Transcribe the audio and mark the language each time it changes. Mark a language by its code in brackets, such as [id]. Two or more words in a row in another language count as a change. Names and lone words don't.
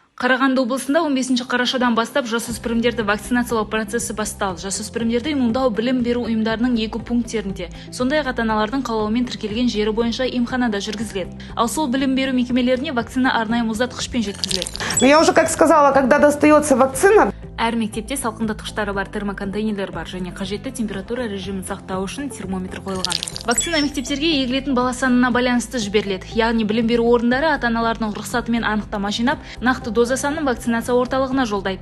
[kk] Қарағанды облысында 15 қарашадан бастап жасөспірімдерді вакцинациялау процесі басталды. Жасөспірімдерді иммундау білім беру ұйымдарының 2 пункттерінде, сондай-ақ ата-аналардың қалауымен тіркелген жері бойынша емханада жүргізіледі. Ал сол білім беру мекемелеріне вакцина арнайы мұздатқышпен жеткізіледі. [ru] Я уже как сказала, когда достается вакцина, [kk] Әр мектепте салқындатқыштары бар термоконтейнерлер бар және қажетті температура режимін сақтау үшін термометр қойылған. Вакцина мектептерге егілетін бала санына байланысты жіберіледі. Яғни білім беру орындары ата-аналардың рұқсатымен анықтама жинап, нақты доза санын вакцинация орталығына жолдайды.